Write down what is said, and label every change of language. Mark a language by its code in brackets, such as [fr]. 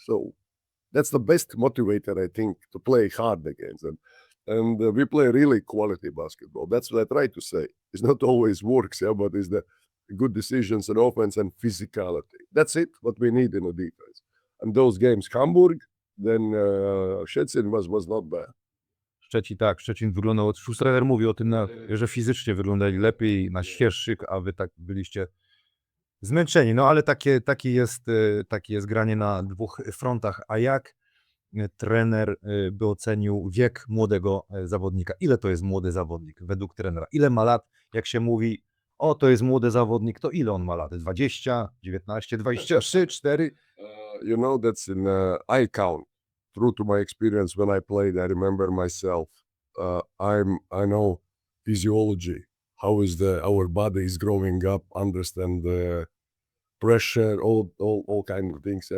[en] So that's the best motivator, I think, to play hard against them. And we play really quality basketball. That's what I try to say. It's not always works, yeah, but it's the good decisions and offense and physicality. That's it, what we need in the defense. And those games, Hamburg, then Szczecin was not bad. [pl] Szczecin wyglądał, już trener mówi o tym, że fizycznie wyglądali lepiej na świeższych, a wy tak byliście zmęczeni. No ale takie jest granie na dwóch frontach. A jak trener by ocenił wiek młodego zawodnika? Ile to jest młody zawodnik według trenera? Ile ma lat? Jak się mówi, o to jest młody zawodnik, to ile on ma lat? 20, 19, 23, 4? [en] You know, that's in I count. True to my experience when I played, I remember myself. I know physiology, how is our body is growing up, understand the pressure, all kind of things.